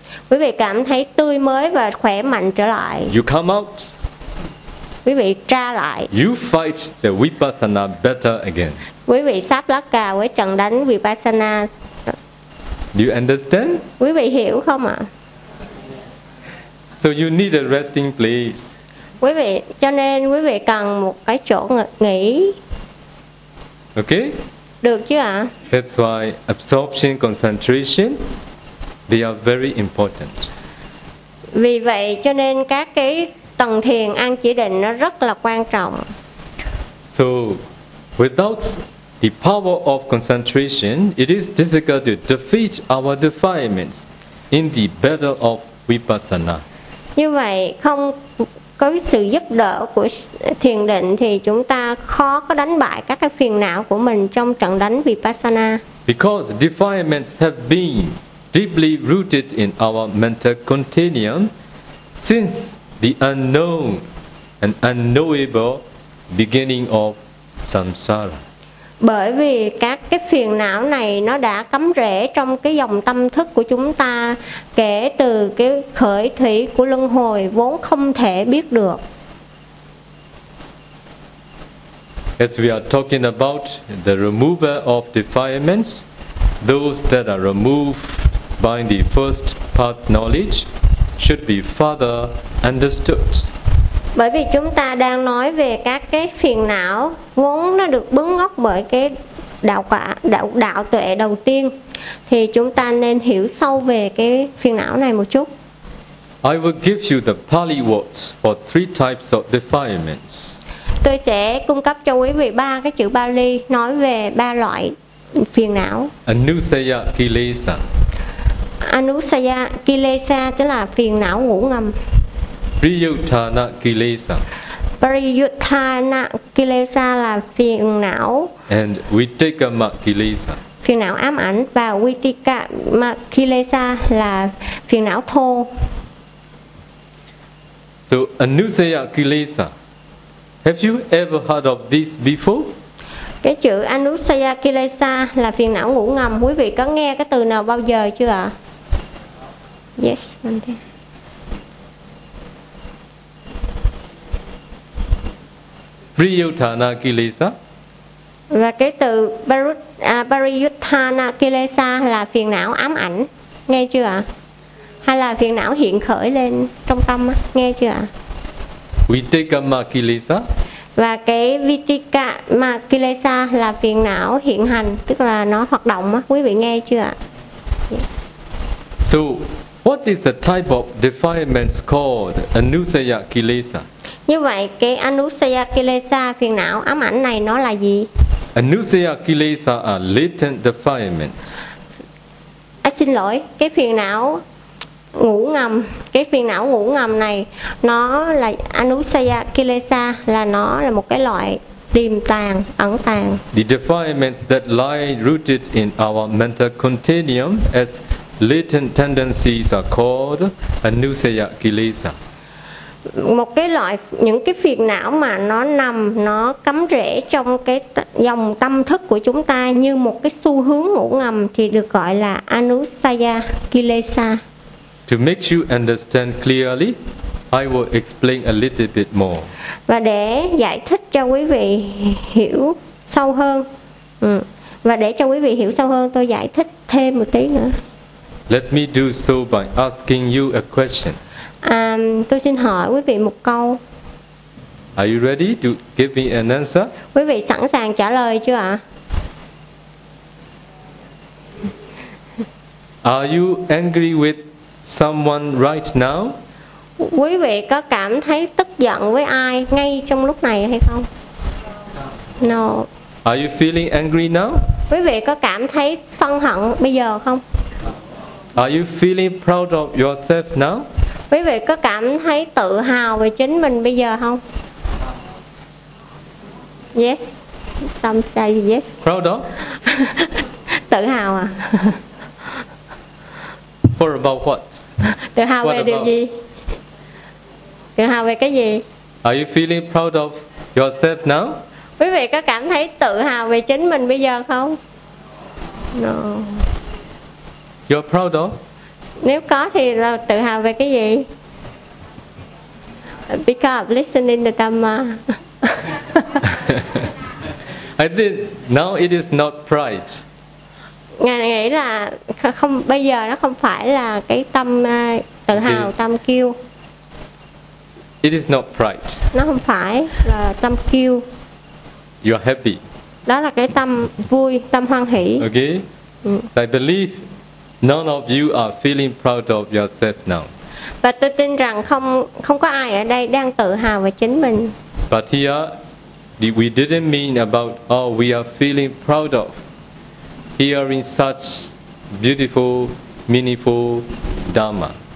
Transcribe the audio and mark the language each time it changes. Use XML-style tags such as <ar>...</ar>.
<vi>Quý vị cảm thấy tươi mới và khỏe mạnh trở lại.</vi> <en>You come out.</en> <vi>Quý vị tra lại.</vi> <en>You fight the Vipassana better again.</en> <vi>Quý vị sắp lá cà với trận đánh Vipassana.</vi> <en>Do you understand?</en> <vi>Quý vị hiểu không ạ?</vi> <en>So you need a resting place.</en> <vi>Quý vị, cho nên quý vị cần một cái chỗ nghỉ.</vi> <en>Okay?</en> <vi>Được chứ ạ?</vi> <en>That's why absorption concentration, they are very important.</en> <vi>Vì vậy cho nên các cái tầng thiền an chỉ định nó rất là quan trọng.</vi> <en>So without the power of concentration, it is difficult to defeat our defilements in the battle of Vipassana.</en> <vi>Như vậy không có sự giúp đỡ của thiền định thì chúng ta khó có đánh bại các cái phiền não của mình trong trận đánh Vipassana.</vi> <en>Because defilements have been deeply rooted in our mental continuum since the unknown and unknowable beginning of samsara.</en> <vi>Bởi vì các cái phiền não này nó đã cắm rễ trong cái dòng tâm thức của chúng ta kể từ cái khởi thủy của luân hồi vốn không thể biết được.</vi> <en>As we are talking about the remover of defilements, those that are removed by the first path knowledge should be further understood.</en> <vi>Bởi vì chúng ta đang nói về các cái phiền não vốn nó được bứng gốc bởi cái đạo tuệ đầu tiên, thì chúng ta nên hiểu sâu về cái phiền não này một chút.</vi> <en>I will give you the Pali words for three types of defilements.</en> <vi>Tôi sẽ cung cấp cho quý vị ba cái chữ Pali nói về ba loại phiền não.</vi> <pi>Anusaya kilesa.</pi> <vi>Anusaya kilesa tức là phiền não ngủ ngầm.</vi> <pi>Pariyutthana kilesa.</pi> <vi>Pariyutthana kilesa là phiền não.</vi> <pi>And vitikamma kilesa.</pi> <vi>Phiền não ám ảnh, và vitikamma kilesa là phiền não thô.</vi> <pi>So anusaya kilesa.</pi> <en>Have you ever heard of this before?</en> <vi>Cái chữ anusaya kilesa là phiền não ngủ ngầm, quý vị có nghe cái từ nào bao giờ chưa ạ?</vi> <en>Yes, Monday.</en> <pi>Pariyutthana kilesa.</pi> <vi>Và cái từ pariyutthana kilesa là phiền não ám ảnh, nghe chưa ạ? Hay là phiền não hiện khởi lên trong tâm, nghe chưa ạ?</vi> <pi>Vitikamma kilesa.</pi> <vi>Và cái vitikamma kilesa là phiền não hiện hành, tức là nó hoạt động, quý vị nghe chưa ạ?</vi> <en>So what is the type of defilements called anusaya kilesa?</en> <vi>Như vậy cái anusaya kilesa phiền não ám ảnh này nó là gì?</vi> <en>Anusaya kilesa are latent defilements.</en> <vi>Xin lỗi, cái phiền não ngủ ngầm, cái phiền não ngủ ngầm này nó là anusaya kilesa, là nó là một cái loại tiềm tàng, ẩn tàng.</vi> <en>The defilements that lie rooted in our mental continuum as latent tendencies are called anusaya kilesa.</en> <vi>Một cái loại những cái phiền não mà nó nằm, nó cắm rễ trong cái dòng tâm thức của chúng ta như một cái xu hướng ngủ ngầm thì được gọi là anusaya kilesa.</vi> <en>To make you understand clearly, I will explain a little bit more.</en> <vi>Và để giải thích cho quý vị hiểu sâu hơn. Và để cho quý vị hiểu sâu hơn, tôi giải thích thêm một tí nữa.</vi> <en>Let me do so by asking you a question.</en> <vi>Tôi xin hỏi quý vị một câu.</vi> <en>Are you ready to give me an answer?</en> <vi>Quý vị sẵn sàng trả lời chưa ạ?</vi> <en>Are you angry with someone right now?</en> <vi>Quý vị có cảm thấy tức giận với ai ngay trong lúc này hay không?</vi> <en>No. Are you feeling angry now?</en> <vi>Quý vị có cảm thấy sân hận bây giờ không?</vi> <en>Are you feeling proud of yourself now?</en> <vi>Quý vị có cảm thấy tự hào về chính mình bây giờ không?</vi> <en>Yes. Some say yes. Proud of?</en> <vi>Tự hào à?</vi> <en>For about what?</en> <vi>Tự hào</vi> <en>what</en> <vi>về điều gì? Tự hào về cái gì?</vi> <en>Are you feeling proud of yourself now?</en> <vi>Quý vị có cảm thấy tự hào về chính mình bây giờ không?</vi> <en>No. You're proud of?</en> <vi>Nếu có thì là tự hào về cái gì?</vi> <en>Because of listening to Dhamma. I think now it is not pride.</en> <vi>Ngài nghĩ là không, bây giờ nó không phải là cái tâm tự hào, tâm kiêu.</vi> <en>It is not pride.</en> <vi>Nó không phải là tâm kiêu.</vi> <en>You are happy.</en> <vi>Đó là cái tâm vui, tâm hoan hỷ.</vi> <en>Okay. So I believe none of you are feeling proud of yourself now.</en> <vi>Và tôi tin rằng không có ai ở đây đang tự hào về chính mình.</vi> <en>But here, we didn't mean about oh we are feeling proud of hearing such beautiful, meaningful Dharma.</en>